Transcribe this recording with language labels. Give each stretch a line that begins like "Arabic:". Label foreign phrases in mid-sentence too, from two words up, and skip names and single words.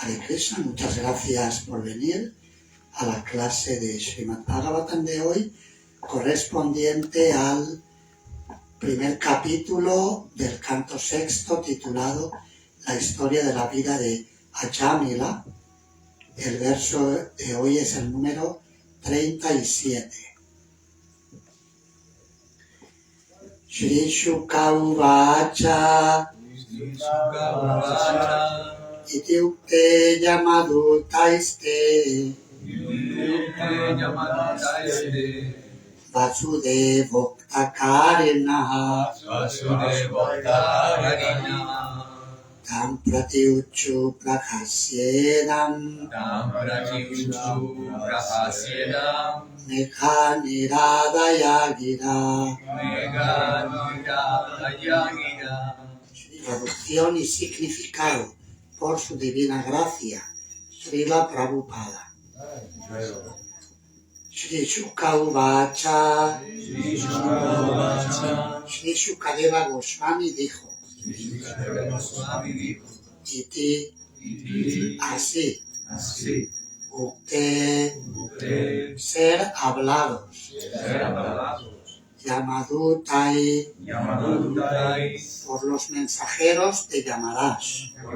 Spanish: Krishna, muchas gracias por venir a la clase de Srimad Bhagavatam de hoy, correspondiente al primer capítulo del canto sexto titulado La historia de la vida de Ajamila. El verso de hoy es el número 37.
Sanskrit: श्रीशुक उवाच इत्युक्ते यमदूतास्ते वासुदेवोक्तकारिणः तान् प्रत्यूचुः प्रहस्येदं मेघनिर्ह्रादया गिरा.
Spanish: Traducción y significado por su divina gracia, Srila Prabhupada.
Sanskrit: श्रीशुक उवाच,
Spanish: Shri Shukadeva Goswami dijo, Iti, así, Ukte, ser hablados, Yamadutai, por los mensajeros de Yamarash,